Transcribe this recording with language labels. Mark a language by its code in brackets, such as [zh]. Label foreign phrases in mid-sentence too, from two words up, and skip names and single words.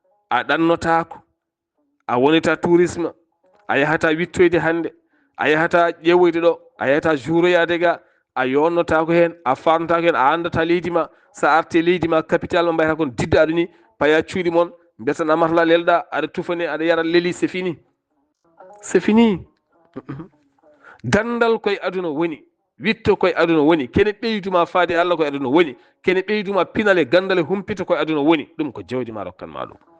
[ff] A ɗannotaako. A wonita tourisme. A yahata wittoyde hannde. A yahata ƴeewoyde ɗo. A yahata juuroyaade ga. A yonnota ko heen. A faamata ko heen. A anndata leydi ma. So a arti leydi ma, capital ma, mbayata kon didda ɗum ni. Paya cuuɗi mon. Mbiyata na matla lelɗa. Aɗa tufane, aɗa yara leli. [fr] C'est fini. C'est fini. [ff] Gandal koye aduna woni. Witto koye aduna woni. Kene ɓeyduma faade Allah koye aduna woni. Kene ɓeyduma pinal e gandal e humpito koye aduna woni. Ɗum ko jawdi ma rokkanma ɗum.